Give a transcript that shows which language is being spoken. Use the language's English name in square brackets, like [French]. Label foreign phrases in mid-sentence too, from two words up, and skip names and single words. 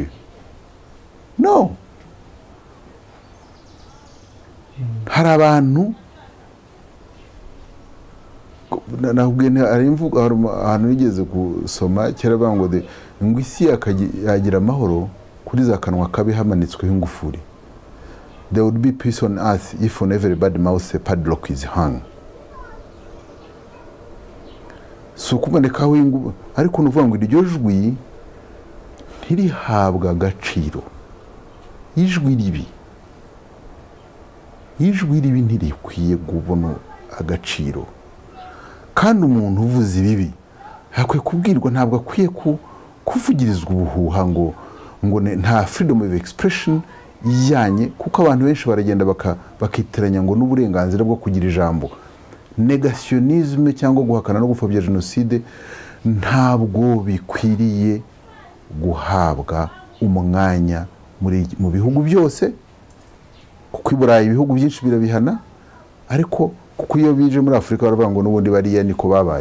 [Kinyarwanda] No, hari abantu nabwiye ari imvugo ahantu nigeze gusoma kera bango de ngo isi yagira amahoro kuri za kanwa kabi hamanitsweho ingufuri. [English] There would be peace on earth if on every bad mouth a padlock is hung. [Kinyarwanda] So kubonekaho ingubu, ariko nuvuga ngo iryo jwi ntirihabwa agaciro. Ijwi ribi ntirikwiye kubona agaciro. Kandi umuntu uvuze ibibi hakwiye kubwirwa, ntabwo akwiye kuvugirizwa ubuhuha ngo nta [English] freedom of expression [Kinyarwanda] ijyanye, kuko abantu benshi baragenda bakiteranya ngo n'uburenganzira bwo kugira ijambo. Negationisme cyangwa guhakana no gupfobya jenoside ntabwo bikwiriye guhabwa umwanya mu bihugu byose, kuko i Burayi ibihugu byinshi birabihana, ariko kuko iyo bije muri Afurika baravuga ngo n'ubundi bariya niko babaye.